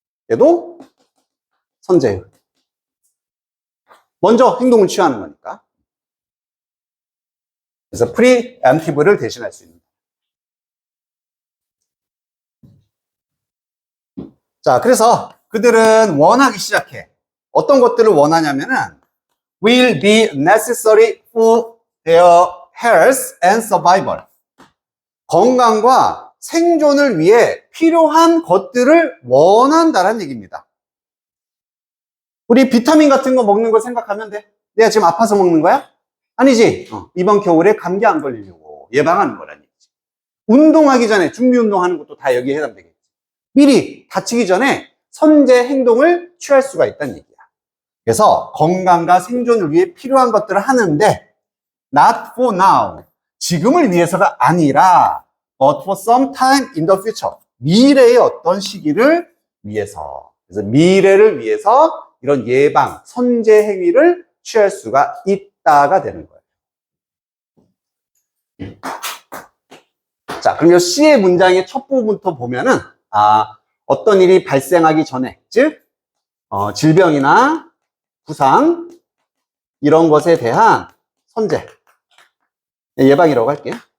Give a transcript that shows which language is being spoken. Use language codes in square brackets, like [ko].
[ko] 얘도 선제의. 먼저 행동을 취하는 거니까. 그래서 preemptive를 대신할 수 있는. 자, 그래서 그들은 원하기 시작해. 어떤 것들을 원하냐면은 [en] will be necessary for their health and survival. [ko] 건강과 생존을 위해 필요한 것들을 원한다는 얘기입니다. 우리 비타민 같은 거 먹는 거 생각하면 돼. 내가 지금 아파서 먹는 거야? 아니지. 이번 겨울에 감기 안 걸리려고 예방하는 거라는 얘기지. 운동하기 전에 준비 운동하는 것도 다 여기에 해당되겠지. 미리 다치기 전에 선제 행동을 취할 수가 있다는 얘기야. 그래서 건강과 생존을 위해 필요한 것들을 하는데 [en] not for now. [ko] 지금을 위해서가 아니라 [en] but for some time in the future. [ko] 미래의 어떤 시기를 위해서. 그래서 미래를 위해서 이런 예방, 선제 행위를 취할 수가 있다가 되는 거예요. 자, 그럼 이 C의 문장의 첫 부분부터 보면은 어떤 일이 발생하기 전에, 즉 질병이나 부상 이런 것에 대한 선제, 예방이라고 할게요.